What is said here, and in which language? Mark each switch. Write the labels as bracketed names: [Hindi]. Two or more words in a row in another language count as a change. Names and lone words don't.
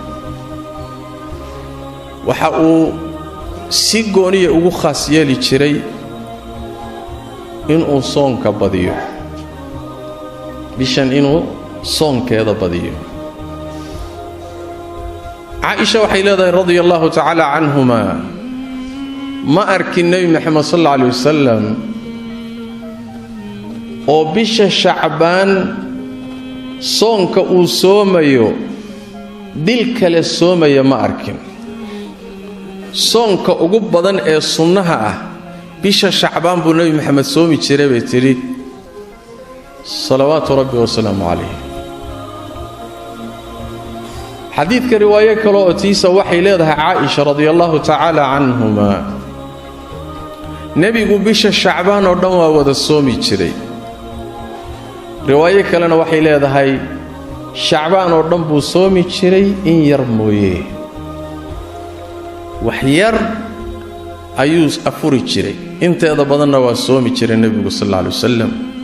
[Somali] waxa uu si gooniye ugu khaas yeeli jiray inuu soonka badiyo bishan inuu soonkeeda badiyo Aisha waxay leedahay [Arabic] رضي الله تعالى عنهما [Somali] ma arkin nabi Muhammad [Arabic] صلى الله عليه وسلم [Somali] oo bisha Shacbaan soonka uu soomayo bil kale soomaya ma arkin soonka ugu badan ee sunnaha ah bisha Shacbaan buu nabi Muhammad soomi jiray bay tiri [Arabic] صلوات ربي وسلامه عليه [Somali] xadiidka riwaayo kale oo tiisa waxay leedahay Aisha [Arabic] رضي الله تعالى عنهما [Somali] nabigu bisha Shacbaan oo dhan waa wada soomi jiray riwaayo kalena waxay leedahay Shacbaan oo dhan buu soomi jiray in yar mooyee wax yar ayuu afuri jiray inteeda badanna waa soomi jiray nabigu [Arabic] صلى الله عليه وسلم